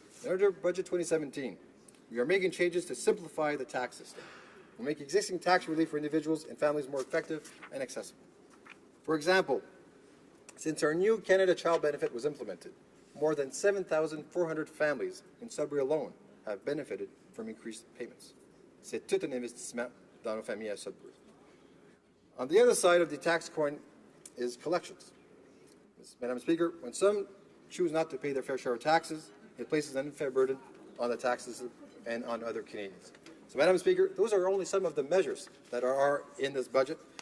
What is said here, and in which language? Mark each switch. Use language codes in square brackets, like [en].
[en] Under Budget 2017, we are making changes to simplify the tax system. We'll make existing tax relief for individuals and families more effective and accessible. For example, since our new Canada Child Benefit was implemented, more than 7,400 families in Sudbury alone have benefited from increased payments. [fr] C'est tout un investissement dans nos familles à Sudbury. [en] On the other side of the tax coin is collections. Madam Speaker, when some choose not to pay their fair share of taxes, it places an unfair burden on the taxes and on other Canadians. So, Madam Speaker, those are only some of the measures that are in this budget.